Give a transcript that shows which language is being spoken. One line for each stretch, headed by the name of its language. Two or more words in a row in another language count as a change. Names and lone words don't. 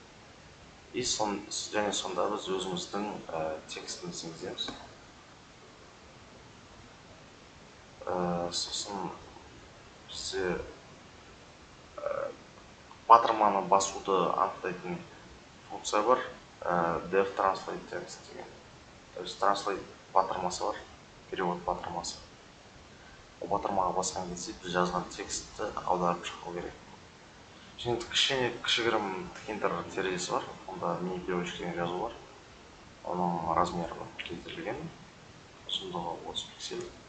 Kazakh: Және сонда біз өзіміздің текстімізді енгіземіз. Сосын бізде батырманы басуды анықтайтын функция бар,
English: def translate text деген.
Russian: То есть
Kazakh: translate батырмасы бар, перевод батырмасы. Ол батырмаға басқан кезде біз жазған текстті аударып шығу керек. Және кішігірім тікентер терезесі бар, онда
Russian: мини переводчик
Kazakh: деген жазу бар. Оның размері келтірілген, ұзындығы 30 пиксель.